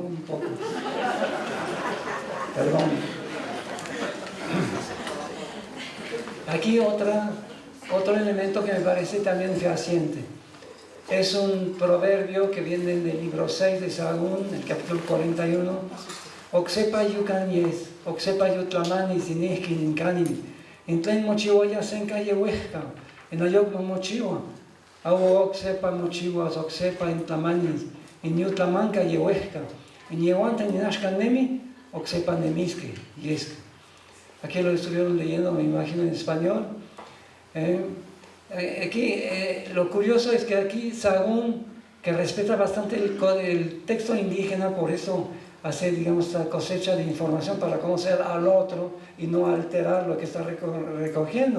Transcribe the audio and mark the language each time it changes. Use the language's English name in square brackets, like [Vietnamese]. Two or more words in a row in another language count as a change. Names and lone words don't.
[Spanish] Un poco. Perdón. Aquí otro elemento que me parece también fehaciente. Es un proverbio que viene del libro 6 de Sahagún, el capítulo 41. [Nahuatl languages] Oxepa yucanyes, oxepa yutlamani sinihkin incanin, intlen mochiwa ya senka yehuesca, en ayok no mochiwa, awo oxepa mochiwas, oxepa intlamanis, in yutlamanca yehuesca, in yehuanta ninashka nemi, oxepa nemiske, yesca. [Spanish] Aquí lo estuvieron leyendo, me imagino, en español. Aquí lo curioso es que aquí Sahagún, que respeta bastante el texto indígena, por eso hace, digamos, esta cosecha de información para conocer al otro y no alterar lo que está recogiendo.